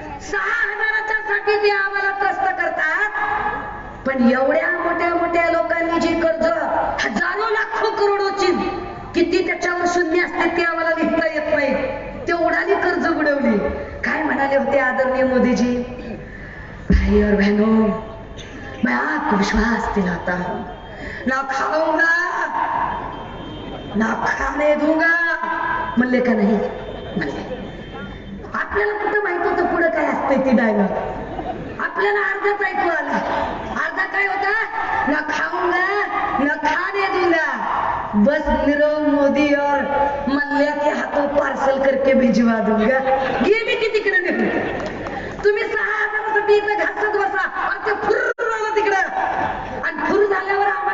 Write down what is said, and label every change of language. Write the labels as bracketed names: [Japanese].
[Marathi] 6,000च्या साठी ते आम्हाला त्रस्त करतात. पण एवढ्या मोठ्या लोकांनी जी कर्ज हजारो लाखो करोडोची किती त्याच्यावर शून्य असते ते आम्हाला लिहिता येत नाही, तेवढाली कर्ज बुडवली. काय म्हणाले होते आदरणीय मोदीजी? [Hindi] भाई और बहनों, मैं आपको विश्वास दिलाता हूं, ना खाऊंगा ना खाने दूंगा. [Marathi] म्हणले का नाही? म्हणले. आपल्याला कुठं माहित होतं पुढे काय असतंय ती डायलॉग. आपल्याला अर्धाच ऐकू आला. अर्धा काय होता? [Hindi] ना खाऊंगा ना खाने दूंगा, बस नीरव मोदी और मल्ल्या के हाथों पार्सल करके भिजवा दूंगा. [Marathi] गेली की तिकडे निघून. तुम्ही 6,000साठी इथं घासत बसा आणि ते फुर झालं तिकडं. आणि फुर झाल्यावर